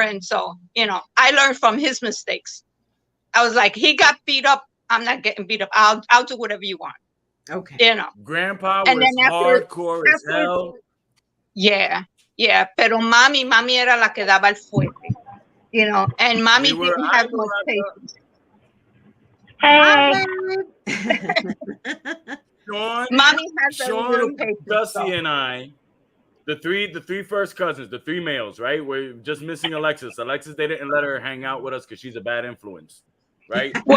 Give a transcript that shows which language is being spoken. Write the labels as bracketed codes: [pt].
[en] And so, you know, I learned from his mistakes. I was like, he got beat up. I'm not getting beat up. I'll do whatever you want. Okay. You know. Grandpa was hardcore as hell. Yeah. Yeah. [es] Pero mami era la que daba el fuerte. [en] You know, and mommy didn't have much patience. Hey. Mommy had very little patience. Dusty and I, the three first cousins, the 3 males, right? We're just missing Alexis. Alexis, they didn't let her hang out with us because she's a bad influence. Right?